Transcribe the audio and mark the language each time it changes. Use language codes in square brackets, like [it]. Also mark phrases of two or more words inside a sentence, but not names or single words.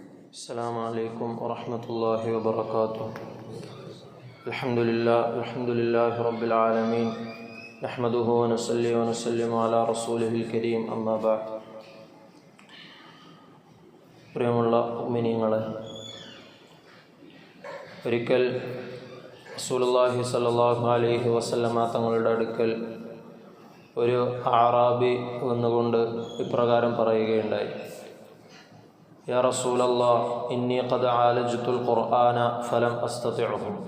[ar] السلام عليكم ورحمة الله وبركاته. الحمد لله رب العالمين نحمده ونصلي ونسلم على رسوله الكريم أما بعد. [ml] പ്രിയമുള്ള മുഅ്മിനീങ്ങളെ, ഒരിക്കൽ [ar] رسول الله صلى الله عليه وسلم [ml] തങ്ങളുടെ അടുക്കൽ ഒരു അഅറാബി വന്നുകൊണ്ട് ഇപ്രകാരം പറയുകയുണ്ടായി: [ar] يا رسول الله، إني قد عالجت القرآن فلم أستطعه.